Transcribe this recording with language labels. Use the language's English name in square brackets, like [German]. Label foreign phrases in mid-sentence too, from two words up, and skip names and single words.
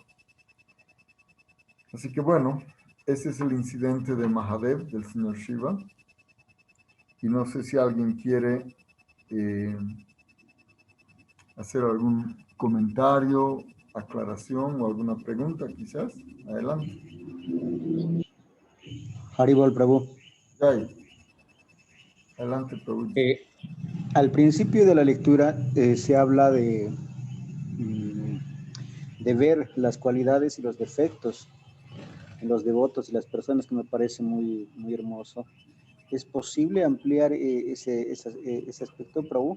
[Spanish] Así que bueno, ese es el incidente de Mahadev, del señor Shiva. Y no sé si alguien quiere hacer algún comentario, aclaración o alguna pregunta, quizás. Adelante. [Bangla] Haribol Prabhu. [Spanish] Jai. Adelante, Prabhu. Al principio de la lectura se habla de ver las cualidades y los defectos en los devotos y las personas, que me parece muy, muy hermoso. ¿Es posible ampliar ese aspecto, Prabhu?